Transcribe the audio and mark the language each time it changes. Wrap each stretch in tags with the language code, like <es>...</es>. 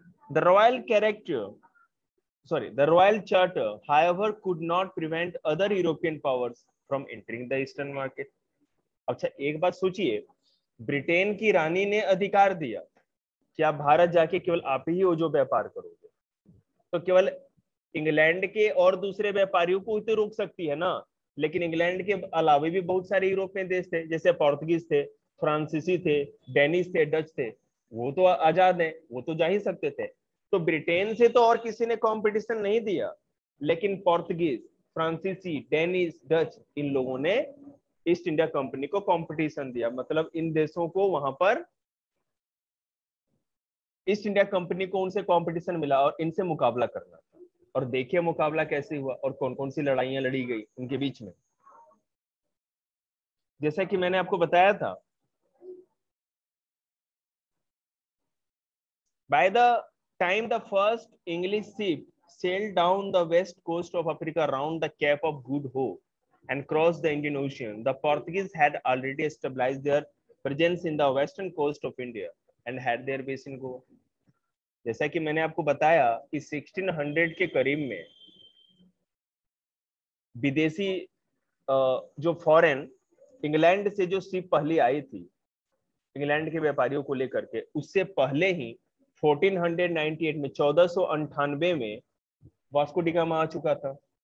<en>The royal character the royal charter however could not prevent other European powers from entering the eastern market.</en> <hi>अच्छा एक बात सोचिए, Britain की रानी ने अधिकार दिया कि आप भारत जाके केवल आप ही हो जो व्यापार करोगे, तो केवल इंग्लैंड के और दूसरे व्यापारियों को तो रोक सकती है ना, लेकिन इंग्लैंड के अलावा भी बहुत सारे यूरोपियन देश थे, जैसे पोर्तुगीज थे, फ्रांसीसी थे, डेनिश थे, डच थे, वो तो आजाद है, वो तो जा ही सकते थे. तो ब्रिटेन से तो और किसी ने कंपटीशन नहीं दिया, लेकिन पोर्तुगीज, फ्रांसीसी, डेनिश, डच, इन लोगों ने ईस्ट इंडिया कंपनी को कंपटीशन दिया. मतलब इन देशों को वहां पर ईस्ट इंडिया कंपनी को उनसे कंपटीशन मिला और इनसे मुकाबला करना था. और देखिए मुकाबला कैसे हुआ और कौन कौन सी लड़ाइयां लड़ी गई उनके बीच में. जैसा कि मैंने आपको बताया था,</hi> <en>by the time the first English ship sailed down the west coast of Africa round the Cape of Good Hope and crossed the Indian Ocean. The Portuguese had already established their presence in the western coast of India and had their base in Goa.</en> <hi>जैसा कि मैंने आपको बताया कि 1600 के करीब में विदेशी जो फॉरेन इंग्लैंड से जो शिप पहली आई थी इंग्लैंड के व्यापारियों को लेकर के, उससे पहले ही 1498 में 1498 में वास्को डी गामा आ चुका था।</hi>